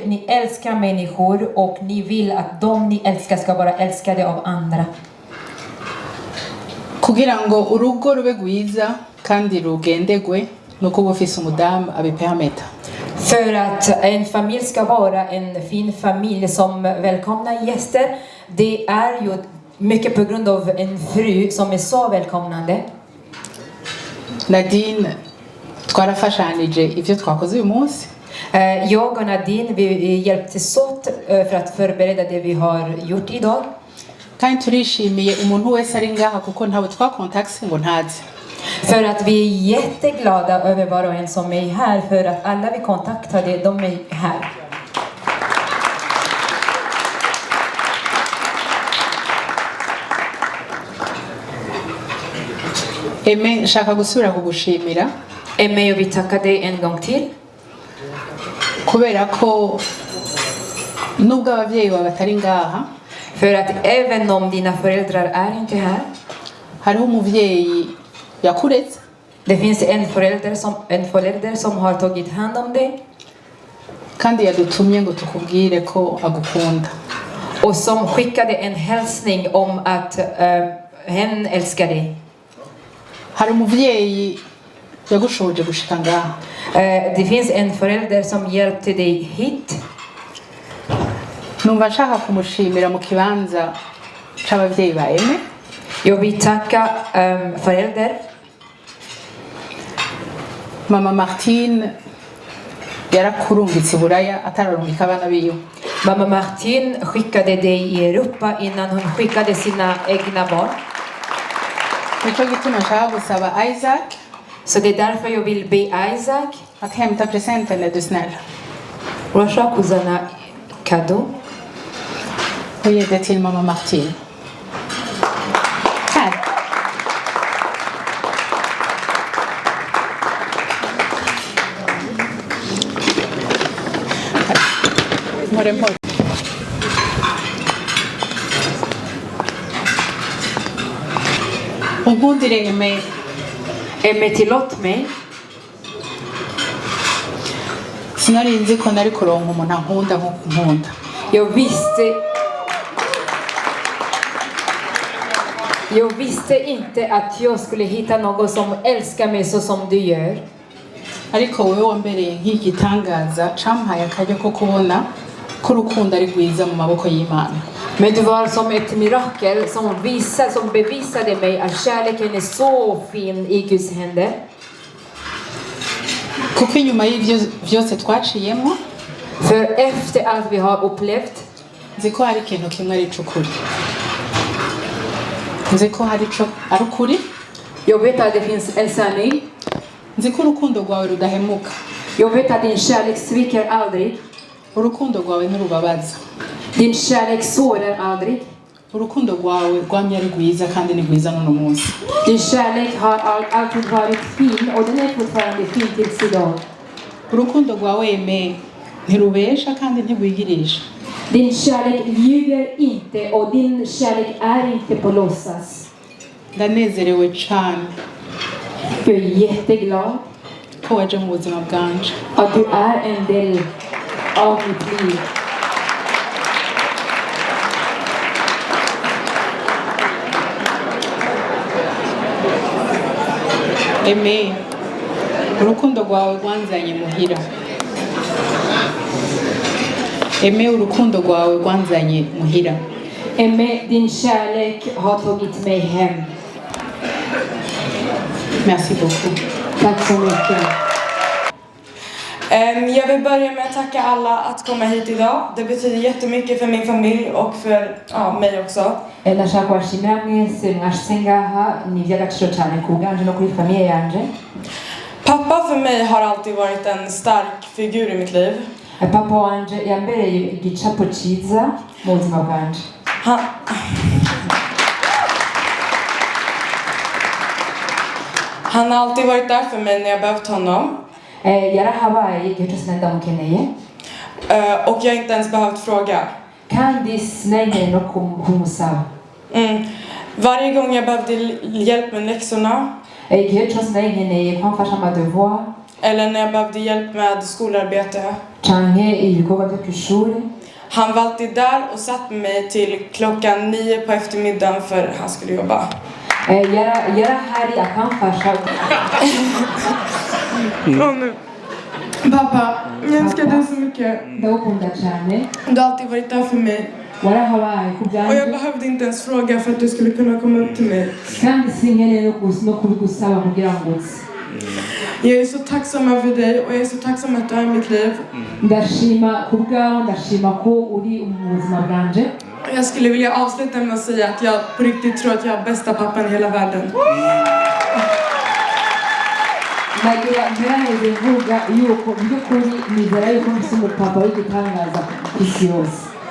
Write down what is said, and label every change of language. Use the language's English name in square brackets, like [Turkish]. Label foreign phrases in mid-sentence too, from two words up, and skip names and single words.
[Swedish] Ni älskar människor och ni vill att de ni älskar ska vara älskade av andra. [Rundi] Kugira ngo urugo rube gwiza kandi rugendegwe nuko bufise umudamu abipermeta. [Swedish] För att en familj ska vara en fin familj som välkomnar gäster, det är ju mycket på grund av en fru som är så välkomnande. [Rundi] Nadine twarafashanije ivyo twakoze uyu munsi. [Swedish] Jag och Nadine, vi hjälptes åt för att förbereda det vi har gjort idag. [Rundi] Kandi turishimiye umuntu wese ari ngaha kuko ntawe twakontakse ngo ntazi. [Swedish] För att vi är jätteglada över var och en som är här, för att alla vi kontaktade, de är här. [Rundi] Eme nshaka gusubira kugushimira. [Swedish] Emme, vi tackar dig en gång till. [Rundi] Kubera ko nubwo abavyeyi bawe batari ngaha. [Swedish] För att även om dina föräldrar är inte här. [Rundi] Hariho umuvyeyi yakuretse. [Swedish] Det finns en förälder som har tagit hand om dig. [Rundi] Kandi yadutumye ngo tukubwire ko agukunda. [Swedish] Och som skickade en hälsning om att hen älskar dig. [Rundi] Hari umuvyeyi yagushoboje gushika ngaha. [Swedish] Det finns en förälder som hjälpte dig hit. [Rundi] Numva nshaka kumushimira mu kibanza c'abavyeyi ba Eme. [Swedish] Jag vill tacka förälder. [Rundi] Mama Martine yarakurungitse i Buraya atararungika abana biwe. [Swedish] Mamma Martin skickade dig i Europa innan hon skickade sina egna barn. [Rundi] Nico gituma nshaka gusaba Isaac [Swedish] Så det är därför jag vill be Isaac att hämta presenten är du snäll. [Rundi] Rusha kuzana kado. [Swedish] Och ge det till mamma Martine. Här. Morgon. Och hon direkt med Emme, tillåt mig. [Rundi] sinari nzi ko nari kuronka umuntu ankunda nkuko nkunda. [Swedish] Jag visste inte att jag skulle hitta någon som älskar mig så som du gör. [Rundi] ariko wowe wambereye nk'igitangaza campaye akaryo ko kubona ko urukundo ari rwiza mu maboko y'Imana. [Swedish] Men du var som ett mirakel som bevisade mig att kärleken är så fin i Guds händer. [Rundi] Kuko inyuma y'ivyo vyose twaciyemo, [Swedish] För efter allt vi har upplevt, [Rundi] nzi ko hari ikintu kimwe ari c'ukuri. Nzi ko hari ico ari ukuri. [Swedish] jag vet att det finns en sanning. [Rundi] Nzi ko urukundo rwawe rudahemuka. [Swedish] Jag vet att din kärlek sviker aldrig. [Rundi] Urukundo rwawe ntirubabaza. [Swedish] Din kärlek sårar aldrig. [Rundi] Urukundo rwawe rwamye ari rwiza kandi ni rwiza n'uno munsi. [Swedish] Din kärlek har alltid varit fin och den är fortfarande fin tills idag. [Rundi] Urukundo rwawe Aime ntirubesha kandi ntirwigirisha. [Swedish] Din kärlek ljuger inte och din kärlek är inte på låtsas. [Rundi] Ndanezerewe cane [Swedish] Jag är jätteglad [Rundi] ko waje mu buzima bwanje. [Swedish] att du är en del av mitt liv. [Rundi] Aime, urukundo rwawe rwanzanye muhira. Aime, urukundo rwawe rwanzanye muhira. [Swedish] Emme, din kärlek har tagit mig hem. [French] Merci beaucoup. [Swedish] Tack så mycket. Jag vill börja med att tacka alla att komma hit idag. Det betyder jättemycket för min familj och för mig också. [Kinyarwanda] Ndashaka kubashimira mwese mwashyize ngaha ni iby'agaciro cyane ku bwanje no kuri famiye yanje. [Swedish] Pappa för mig har alltid varit en stark figur i mitt liv. [Kinyarwanda] Papa wanje yambereye igicapo cyiza mu buzima bwanje. [Swedish] Han har alltid varit där för mig när jag behövt honom. [Kinyarwanda] Yarahabaye igihe cyose ndamukeneye. [Swedish] Och jag har inte ens behövt fråga. [Rundi] Kandi sinari no kumusaba. [Swedish] Varje gång jag behövde hjälp med läxorna. [Kinyarwanda] Igihe cyose nkeneye kwamfasha amadevoir. [Swedish] Eller när jag behövde hjälp med skolarbete. [Rundi] Canke ibikorwa byo ku ishuri. [Swedish] Han var alltid där och satt med mig till 9 på eftermiddagen för han skulle jobba. [Rundi] Yarahari akamfasha. [Swedish] Pappa, jag älskar dig så mycket. [Kinyarwanda] Ndagukunda cyane. [Swedish] Du har alltid varit där för mig. [Rundi] Warahabaye ku [Swedish] Och jag [Rundi] bwanje. [Swedish] behövde inte ens fråga för att du skulle kunna komma upp till mig. [Rundi] Kandi sinkeneye no kubigusaba kugira ngo uze. [Swedish] Jag är så tacksam över dig och jag är så tacksam att du är i mitt liv. [Rundi] Ndashima ku bwawe, ndashima ko uri mu buzima bwanje. [Swedish] Jag skulle vilja avsluta med att säga att jag på riktigt tror att jag har bästa pappan i hela världen. [Rundi] Nagira ngerageze mvuga yuko by'ukuri nizera yuko mfite umupapa w'igitangaza ku isi yose.